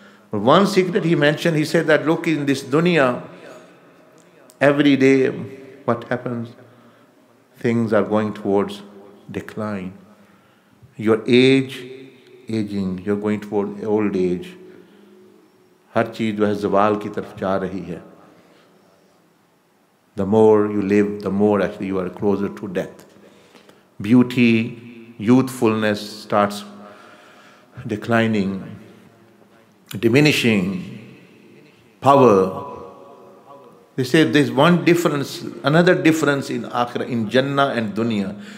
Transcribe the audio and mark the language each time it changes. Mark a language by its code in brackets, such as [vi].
[en] But one secret he mentioned, he said that look, in this dunya, every day what happens? Things are going towards decline. Your aging, you're going toward old age. [hi] हर चीज़ जो है ज़वाल की तरफ जा रही है. [en] The more you live, the more actually you are closer to death. Beauty, youthfulness starts declining, diminishing, power. They say there's one difference, another difference in Akhirah, in Jannah and Dunya.